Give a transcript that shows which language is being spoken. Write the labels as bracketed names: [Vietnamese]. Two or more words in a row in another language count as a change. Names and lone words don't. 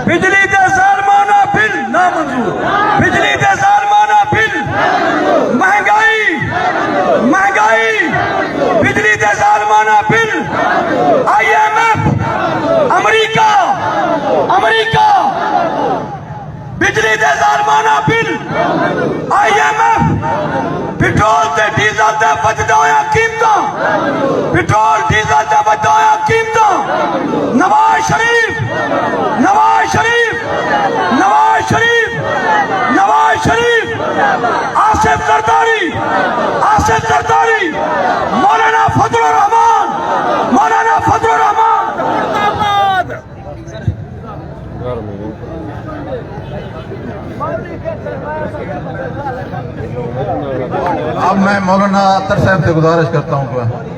[Punjabi] بجلی دے ظالمانہ بل نامنظور بجلی دے ظالمانہ بل مہنگائی بجلی دے ظالمانہ بل IMF امریکہ بجلی دے ظالمانہ بل IMF پیٹرول تے ڈیزل تے بچدا ہویا قیمتاں پیٹرول ڈیزل تے بچدا ہویا قیمتاں نواز شریف آصف زرداری مولانا فضل الرحمان [Urdu] اب میں مولانا اختر صاحب سے گزارش کرتا ہوں کہ